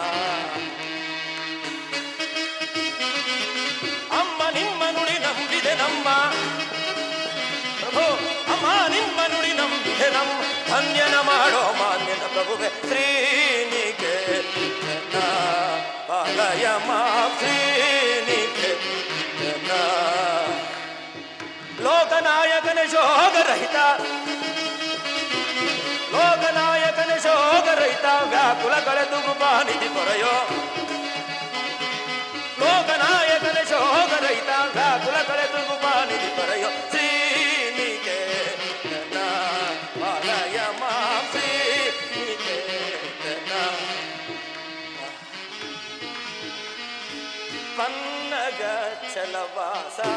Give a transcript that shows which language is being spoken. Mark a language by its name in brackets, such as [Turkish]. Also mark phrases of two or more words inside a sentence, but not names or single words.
[Kannada] ಅಮ್ಮ ನಿಮ್ಮ ನುಡಿ ನಂಬಿದೆ ನಮ್ಮ ಪ್ರಭು ಅಮ್ಮ ನಿಮ್ಮ ನುಡಿ ನಂಬಿದೆ ನಮ್ಮ ಧನ್ಯನ ಮಾಡೋ ಮಾನ್ಯನ ಪ್ರಭುವೆ ಶ್ರೀನಿಕೇತನ [Sanskrit] ಪಾಲಯ ಮಾಂ [Kannada] ಶ್ರೀನಿಕೇತನ ಲೋಕನಾಯಕನ ಶೋಕರಹಿತ ಲೋಕನಾಯಕನ ಶೋಕರಹಿತ ವ್ಯಾಕುಲ ಕಳೆದು ಗುಬಾನಿಧಿ ಪೊರೆಯೋ ಲೋಕನಾಯಕನ ಶೋಕರಹಿತ ವ್ಯಾಕುಲ ಕಳೆದು ಗುಬಾನಿಧಿ ಪೊರೆಯೋ ಶ್ರೀನಿಕೇತನ [Sanskrit] ಪಾಲಯ ಮಾಂ [Kannada] ಶ್ರೀನಿಕೇತನ ಪನ್ನಗ ಚಲವಾಸ